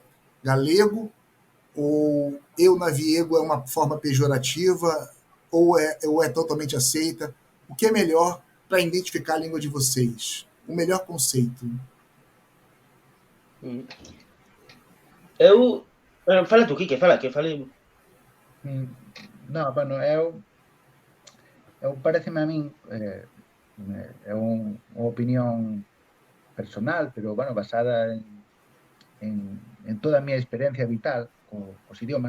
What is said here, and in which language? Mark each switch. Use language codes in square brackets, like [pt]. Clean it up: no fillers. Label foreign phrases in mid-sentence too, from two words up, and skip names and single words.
[pt] Galego ou eu naviego é uma forma pejorativa ou é totalmente aceita? O que é melhor para identificar a língua de vocês? O melhor conceito? Eu... [gl] Fala tú, Quique, fala, que falei. Non, bueno, pareceme a min, é unha opinión personal, pero, bueno, basada en toda a miña experiencia vital cos idiomas.